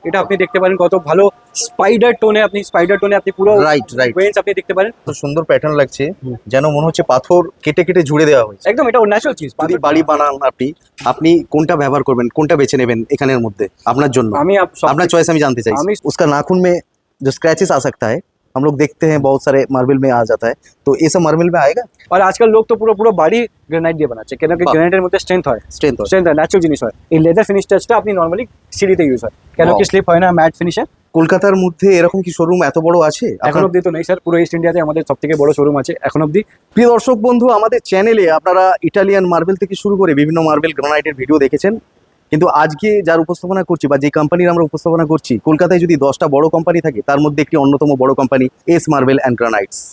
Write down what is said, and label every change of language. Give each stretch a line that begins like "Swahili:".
Bangla: এটা আপনি দেখতে পারেন কত ভালো স্পাইডার টোনে আপনি পুরো রাইট ওয়েন্স আপনি দেখতে পারেন। তো সুন্দর প্যাটার্ন লাগছে, যেন মনে হচ্ছে পাথর কেটে কেটে জুড়ে দেওয়া হয়েছে। একদম এটা ন্যাচারাল চিজ। যদি বাড়ি বানান আপনি কোনটা ব্যবহার করবেন, কোনটা বেছে নেবেন এখানের মধ্যে আপনার জন্য? আমি আপনার চয়েস আমি জানতে চাই।
Hindi: उसका नाखून में जो स्क्रैचेस आ सकता है, हम लोग देखते हैं बहुत सारे मार्बल में आ जाता है, तो ये सब मार्बल में आएगा। और आजकल लोग तो
Bangla: পুরো বাড়ি গ্রানাইট দিয়ে বানাচ্ছে, কেন কি গ্রানাইটের মধ্যে স্ট্রেংথ হয় ন্যাচারাল জিনিস হয়। এই লেদার ফিনিশ টাচটা আপনি নরমালি সিঁড়িতে ইউজ হয়, কেন কি স্লিপ হয় না, ম্যাট ফিনিশে। কলকাতার মধ্যে এরকম কি শোরুম এত বড় আছে? এখন অব্দি তো নেই স্যার, পুরো ইস্ট ইন্ডিয়াতে আমাদের সবথেকে বড় শোরুম আছে এখন অব্দি। প্রিয় দর্শক বন্ধু, আমাদের চ্যানেলে আপনারা ইটালিয়ান মার্বেল থেকে শুরু করে বিভিন্ন মার্বেল গ্রানাইটের ভিডিও দেখেছেন, কিন্তু আজকে যার উপস্থাপনা করছি বা যে কোম্পানির আমরা উপস্থাপনা করছি, কলকাতায় যদি 10টা বড় কোম্পানি থাকে তার মধ্যে একটি অন্যতম বড় কোম্পানি এস মার্বেল অ্যান্ড গ্রানাইটস।